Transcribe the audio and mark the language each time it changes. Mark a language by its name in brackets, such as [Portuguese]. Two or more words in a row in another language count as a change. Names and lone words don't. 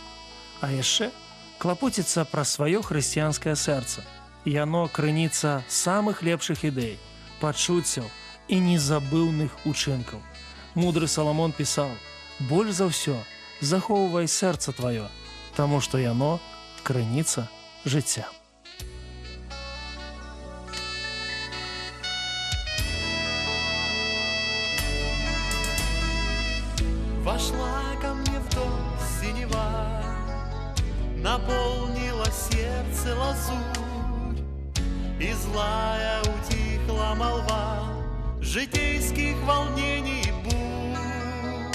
[Belarusian] А яшчэ клапоціцца пра сваё хрысціянскае сэрца. Яно крыніца самых лепшых ідэй, пачуццяў і незабыўных учынкаў. Мудры Саламон пісаў: «Больш за ўсё захоўвай сэрца тваё, таму што яно крыніца жыцця». [Russian] Вошла ко мне в дом синева, наполнила сердце лазурь, и злая утихла молва житейских волнений и бурь.